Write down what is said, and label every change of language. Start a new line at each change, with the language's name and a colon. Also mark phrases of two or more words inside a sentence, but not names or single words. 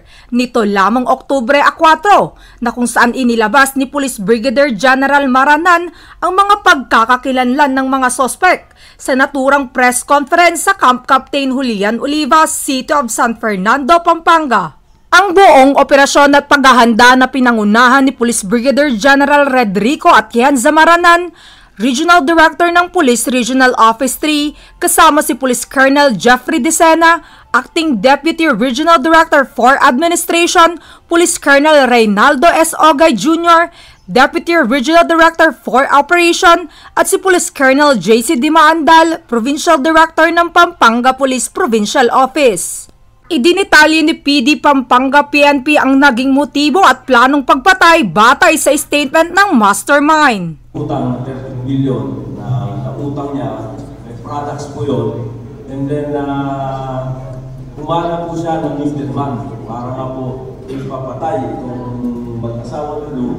Filipino: Nito lamang Oktubre 4 na kung saan inilabas ni Police Brigadier General Maranan ang mga pagkakakilanlan ng mga sospek sa naturang press conference sa Camp Captain Julian Olivas, City of San Fernando, Pampanga. Ang buong operasyon at paghahanda na pinangunahan ni Police Brigadier General Redrico Atienza Maranan, Regional Director ng Police Regional Office 3, kasama si Police Colonel Jeffrey Dicena, Acting Deputy Regional Director for Administration, Police Colonel Reynaldo S. Ogay Jr., Deputy Regional Director for Operation, at si Police Colonel J.C. Dimaandal, Provincial Director ng Pampanga Police Provincial Office. Idinitalye ni PD Pampanga PNP ang naging motibo at planong pagpatay batay sa statement ng mastermind. Utang 13 million na nautang niya, may products po yun,
English: and then
Filipino: kumana po siya ng middleman para nga po ipapatay itong mag-asawa nulo.